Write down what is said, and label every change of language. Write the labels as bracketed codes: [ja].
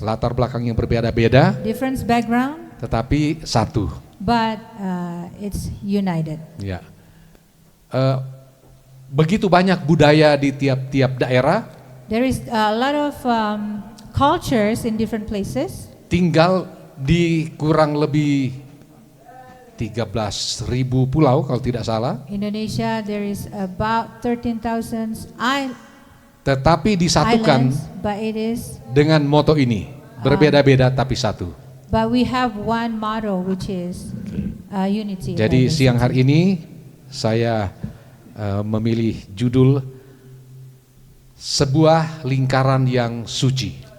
[id] Latar belakang yang berbeda-beda. [en] Different background. [id] Tetapi satu. [en] But it's united. [id] Ya. Begitu banyak budaya di tiap-tiap daerah. [en] There is a lot of cultures in different places. [id] Tinggal di kurang lebih 13.000 pulau kalau tidak salah. [en] Indonesia, there is about 13,000 [id] Tetapi disatukan [en] islands, but it is [id] dengan moto ini, berbeda-beda tapi satu. [en] But we have one motto, which is unity. [id] Jadi siang hari ini saya memilih judul sebuah lingkaran yang suci.